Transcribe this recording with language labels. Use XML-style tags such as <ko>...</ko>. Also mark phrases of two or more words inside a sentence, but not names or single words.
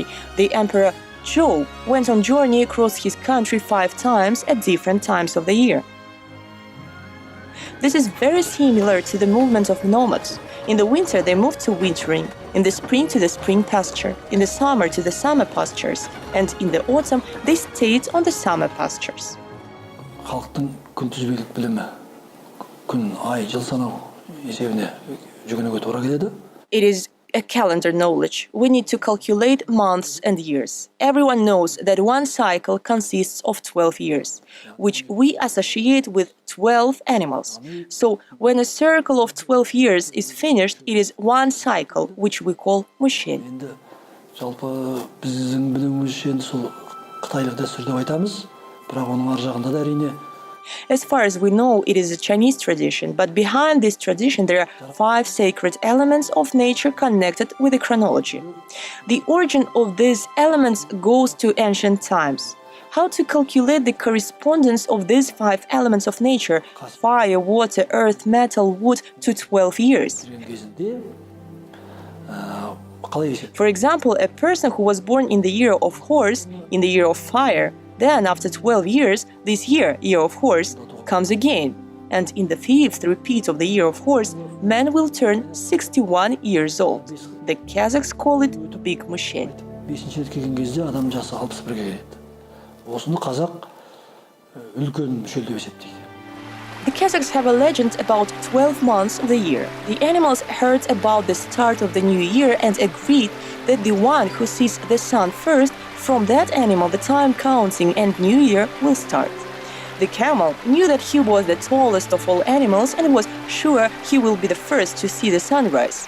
<en>The Emperor Zhou went on journey across his country 5 times at different times of the year. This is very similar to the movement of nomads. In the winter, they moved to wintering, in the spring to the spring pasture, in the summer to the summer pastures, and in the autumn, they stayed on the summer pastures.</en> <kk>Халықтың күнтізбелік білімі күн, ай, жыл санау есебіне жүгінуге тура келеді.</kk> <en>It is a calendar knowledge. We need to calculate months and years. Everyone knows that one cycle consists of 12 years, which we associate with 12 animals. So, when a circle of 12 years is finished, it is one cycle, which we call Mushin.</en> <kk>Енді жалпы біздің білімімізше енді сол қытайлық дәстүр деп айтамыз, бірақ оның ар жағында да әрине.</kk> <en>As far as we know, it is a Chinese tradition, but behind this tradition there are 5 sacred elements of nature connected with the chronology. The origin of these elements goes to ancient times. How to calculate the correspondence of these 5 elements of nature, fire, water, earth, metal, wood, to 12 years? For example, a person who was born in the year of horse, in the year of fire, then, after 12 years, this year of horse, comes again. And in the 5th repeat of the year of horse, man will turn 61 years old. The Kazakhs call it Big Mushin.</en> <kk>5-ші рет келген кезде адам жасы 61-ге келеді. Осыны қазақ үлкен мүшел деп есептейді.</kk> <en>The Kazakhs have a legend about 12 months of the year. The animals heard about the start of the new year and agreed that the one who sees the sun first, from that animal the time counting and new year will start. The camel knew that he was the tallest of all animals and was sure he will be the first to see the sunrise.</en>